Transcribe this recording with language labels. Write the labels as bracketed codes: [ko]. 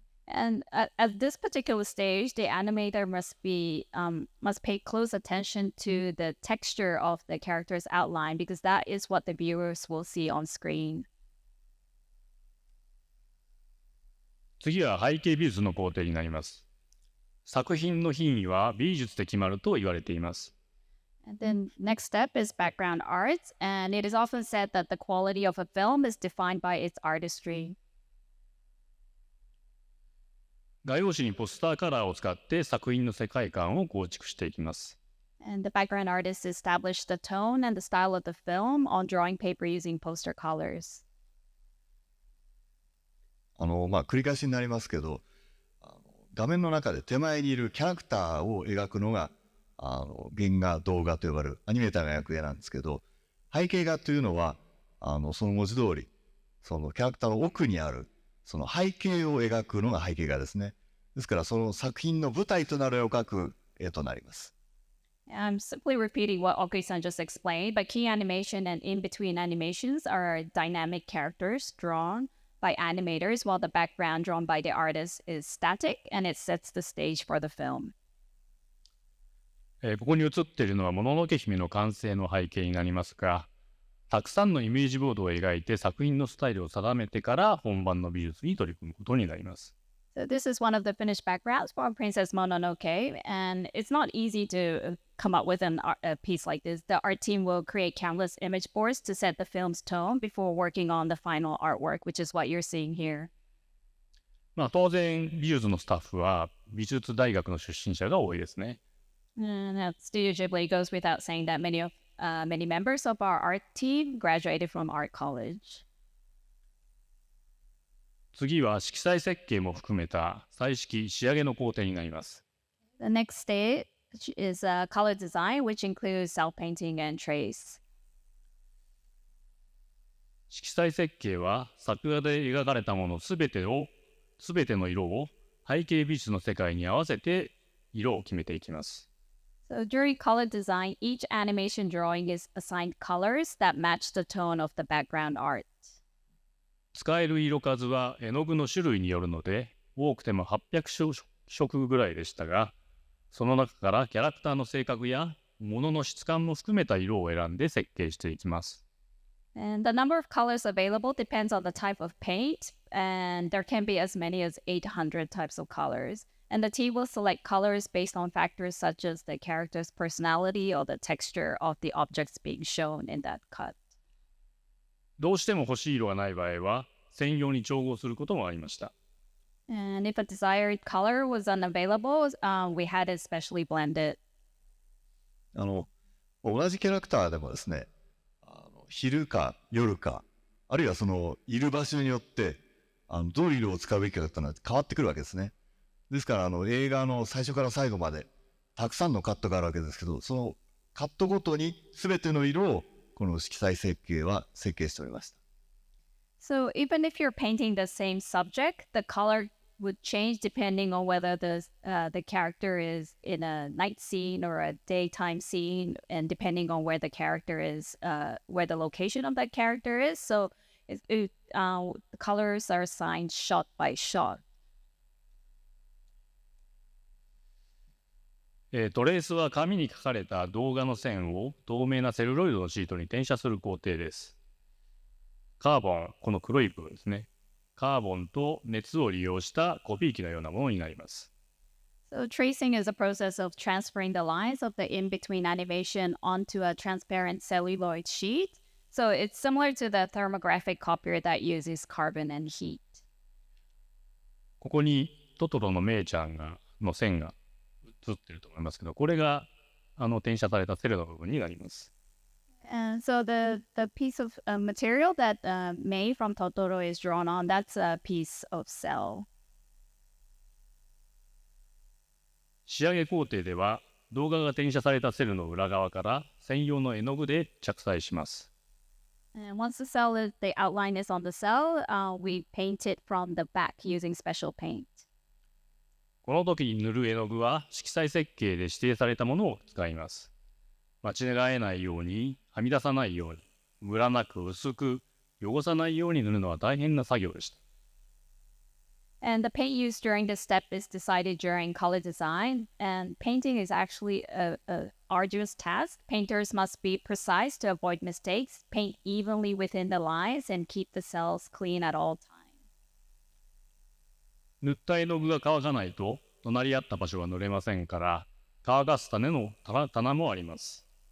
[en] And at this particular stage, the animator must pay close attention to the texture of the character's outline, because that is what the viewers will see on screen. [ja] 次は背景美術の工程になります。作品の品位は美術で決まると言われています。 [en] And then next step is background art, and it is often said that the quality of a film is defined by its artistry. [ja] 画用紙にポスターカラーを使って作品の世界観を構築していきます。 [en] And the background artist established the tone and the style of the film on drawing paper using poster colors. [ja] 繰り返しになりますけど、画面の中で手前にいるキャラクターを描くのが原画動画と呼ばれるアニメーターが役絵なんですけど、背景画というのはその文字通りそのキャラクターの奥にあるその背景を描くのが背景画ですね。ですからその作品の舞台となる絵を描く絵となります。 [en] I'm simply repeating what Okui-san just explained, but key animation and in-between animations are dynamic characters drawn by animators, while the background drawn by the artist is static and it sets the stage for the film. [ja] ここに映っているのはもののけ姫の完成の背景になりますが、たくさんのイメージボードを描いて作品のスタイルを定めてから本番の美術に取り組むことになります。 [en] So this is one of the finished backgrounds for Princess Mononoke, and it's not easy to come up with a piece like this. The art team will create countless image boards to set the film's tone before working on the final artwork, which is what you're seeing here. [ja] 当然美術のスタッフは美術大学の出身者が多いですね。 [en] Now, Studio Ghibli goes without saying that many members of our art team graduated from art college. [ja] 次は色彩設計も含めた彩色仕上げの工程になります。 [en] The next stage is color design, which includes self-painting and trace. [ja] 色彩設計は作画で描かれたものすべての色を背景美術の世界に合わせて色を決めていきます。 [en] So during color design, each animation drawing is assigned colors that match the tone of the background art. [ja] 使える色数は絵の具の種類によるので、多くても800色ぐらいでしたが、その中からキャラクターの性格や物の質感も含めた色を選んで設計していきます。 [en] And the number of colors available depends on the type of paint, and there can be as many as 800 types of colors. And the team will select colors based on factors such as the character's personality or the texture of the objects being shown in that cut. [ja] どうしても欲しい色がない場合は、専用に調合することもありました。 [en] And if a desired color was unavailable, we had it specially blended. [ja] 同じキャラクターでもですね、昼か夜か、あるいはそのいる場所によってどういう色を使うべきかっていうのは変わってくるわけですね。ですから映画の最初から最後までたくさんのカットがあるわけですけど、そのカットごとに全ての色をこの色彩設計は設計しておりました。 [en] So even if you're painting the same subject, the color would change depending on whether the character is in a night scene or a daytime scene, and depending on where the character is, where the location of that character is. So the colors are assigned shot by shot. [ja] トレースは紙に書かれた動画の線を透明なセルロイドのシートに転写する工程です。カーボン、この黒い部分ですね。カーボンと熱を利用したコピー機のようなものになります。 [en] So tracing is a process of transferring the lines of the in-between animation onto a transparent celluloid sheet. So it's similar to the thermographic copier that uses carbon and heat. [ja] ここにトトロのメイちゃんの線が映ってると思いますけど、これが転写されたセルの部分になります。 [en] And so the piece of material that Mei from Totoro is drawn on, that's a piece of cell. [ja] 仕上げ工程では動画が転写されたセルの裏側から専用の絵の具で着彩します。 [en] And once the outline is on the cell, we paint it from the back using special paint. [ja] この時に塗る絵の具は色彩設計で指定されたものを使います。間違えないように、はみ出さないように、ムラなく薄く、汚さないように塗るのは大変な作業でした。 [en] And the paint used during this step is decided during color design. And painting is actually a arduous task. Painters must be precise to avoid mistakes, paint evenly within the lines, and keep the cells clean at all times. [ja] 塗った絵の具が乾かないと、隣り合った場所が塗れませんから、乾かすための棚もあります。